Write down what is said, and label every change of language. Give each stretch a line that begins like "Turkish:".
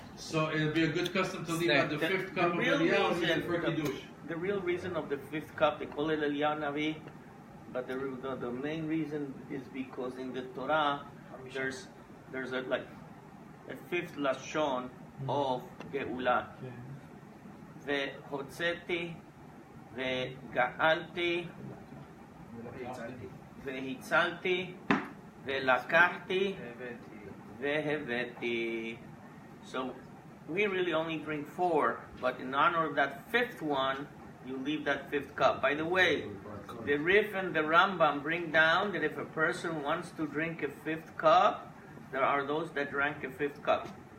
English: So it'll be a good custom to leave out the 5th cup of real Eliyahu reason- for kiddush. The real reason of the 5th cup, they call it Eliyahu Navi, but the main reason is because in the Torah there's a 5th lashon of Geula.
Hebrew: והוצאתי וגאלתי והצלתי ולקחתי והבאתי.
English: So we really only drink 4, but in honor of that 5th one, you leave that 5th cup. By the way, the Rif and the Rambam bring down that if a person wants to drink a 5th cup, there are those that drank a 5th cup.